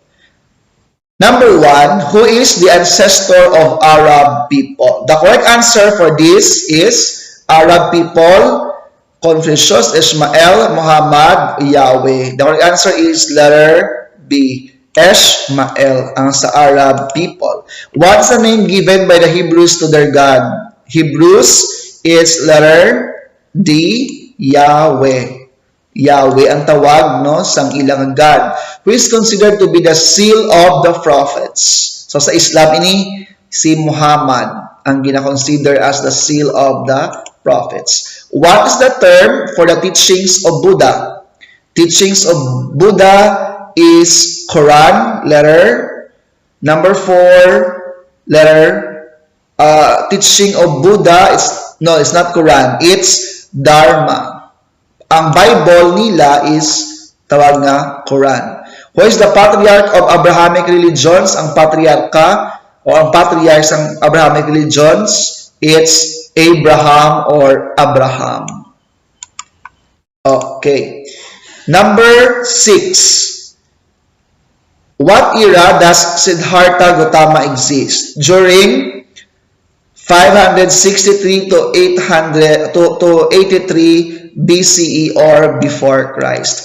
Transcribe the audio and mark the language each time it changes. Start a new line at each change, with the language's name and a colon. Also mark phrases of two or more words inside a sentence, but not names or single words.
English: Number 1, who is the ancestor of Arab people? The correct answer for this is Arab people, Confucius, Ishmael, Muhammad, Yahweh. The correct answer is letter B, Ishmael,
Hiligaynon: ang sa Arab people.
English: What's the name given by the Hebrews to their God? Hebrews is letter D, Yahweh.
Hiligaynon: Yahweh ang tawag, no, sang ilang God,
English: who is considered to be the seal of the prophets.
Hiligaynon: So sa Islam ini si Muhammad ang gina-consider
English: as the seal of the prophets. What is the term for the teachings of Buddha? Teachings of Buddha is Quran, letter. Number 4, letter. Teaching of Buddha is, no, it's not Quran, it's Dharma.
Hiligaynon: Ang Bible nila is tawag na Quran.
English: Who is the patriarch of Abrahamic religions?
Hiligaynon: Ang patriarka o ang patriarch ng Abrahamic religions,
English: it's Abraham or Abraham. Okay. Number 6. What era does Siddhartha Gautama exist? During 563 to 83 BCE or before Christ.